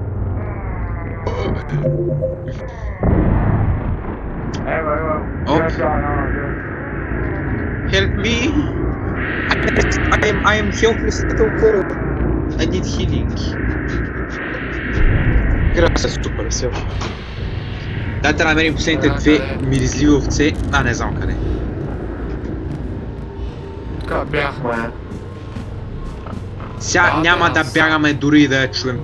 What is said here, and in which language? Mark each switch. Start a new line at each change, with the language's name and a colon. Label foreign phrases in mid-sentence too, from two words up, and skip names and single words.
English: Оп! Help me! I am helpless little girl. I need healing.
Bulgarian: Играта се супер все. Дайте да намерим последните две миризливи овце. Не знам къде. Тук бяхме. Сега няма да бягаме дори и да я чуем.